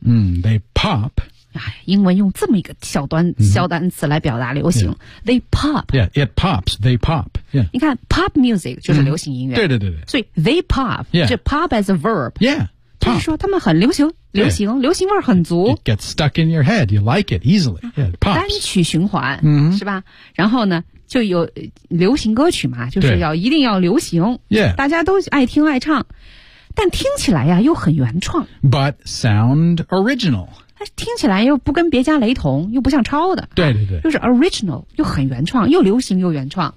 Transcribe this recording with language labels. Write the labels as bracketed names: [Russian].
[English] 嗯、They pop、 [Chinese] 哎、英文用这么一个小端、 [English] mm-hmm. [Chinese] 小单词来表达流行、 [English] yeah. They pop Yeah, it pops, they pop、yeah. [Chinese] 你看 [English] pop music [Chinese] 就是流行音乐、嗯、对所以 [English] they pop、 yeah. [Chinese] 就 [English] pop as a verb Yeah, pop [Chinese] 就是说他们很流行流行、 [English] yeah. [Chinese] 流行味儿很足 [English] It gets stuck in your head, you like it easily Yeah, it pops [Chinese] 单曲循环、 [English] mm-hmm. [Chinese] 是吧然后呢就有流行歌曲嘛就是要一定要流行、 [English] yeah. [Chinese] 大家都爱听爱唱但听起来呀又很原创 [English] but sound original [Chinese] 听起来又不跟别家雷同又不像抄的对就是 original 又很原创又流行又原创